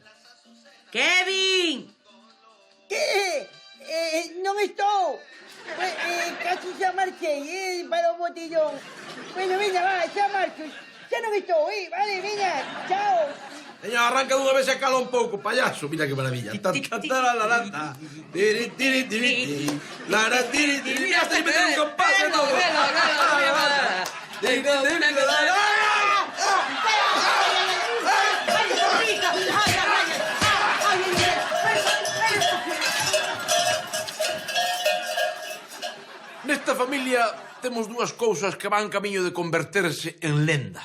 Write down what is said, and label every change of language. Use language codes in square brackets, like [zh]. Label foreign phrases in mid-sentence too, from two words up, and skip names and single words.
[gl] Kevin! ¿Qué? Non estou. Casi xa marchei, para o botellón. Bueno, veña, va, xa marcho. Xa non estou, vale, veña, chao. Señor, arranca dunha vez e cala un pouco, payaso. [es] Mira que maravilla. Tataralanta. Tiri, tiri, tiri, tiri. Lara, tiri, tiri. Mira, estoy metiendo un compás. [gl] Nesta familia temos dúas cousas que van camiño de converterse en lenda.